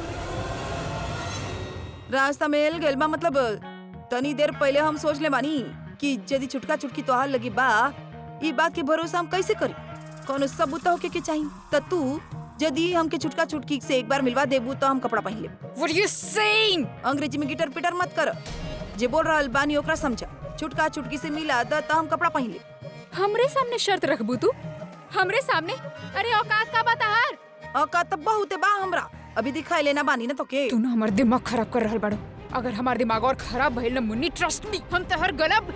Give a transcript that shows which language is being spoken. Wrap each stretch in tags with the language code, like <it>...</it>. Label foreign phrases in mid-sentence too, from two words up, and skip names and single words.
<bho>रास्ता मिल गइल बा मतलब तनी देर पहले हम सोच ले बानी कि यदि छुटका छुटकी तोहार लगी बा, ई बात के भरोसा हम कैसे करी? कोनो सबूत होके के चाहिए। त तू यदि हमके छुटका छुटकी से एक बार मिलवा देबू तो हम कपड़ा पहन लेब।</bho> <en>What are you saying?</en> <bho>अंग्रेजी में गिटर पिटर मत कर। जे बोल रहल बानी ओकरा समझा। छुटका छुटकी से मिला द त हम कपड़ा पहन लेब। हमरे सामने शर्त रखबू तू? हमरे सामने? अरे औकात का बात हार। औकात त बहुते बा हमरा। अभी दिखाई लेना बानी ना तो के। तू ना हमार दिमाग खराब कर रहल बाड़ो। अगर हमार दिमाग और खराब भइल ना मुन्नी,</bho> <en>trust me,</en> <bho>हम तहर गलब।</bho>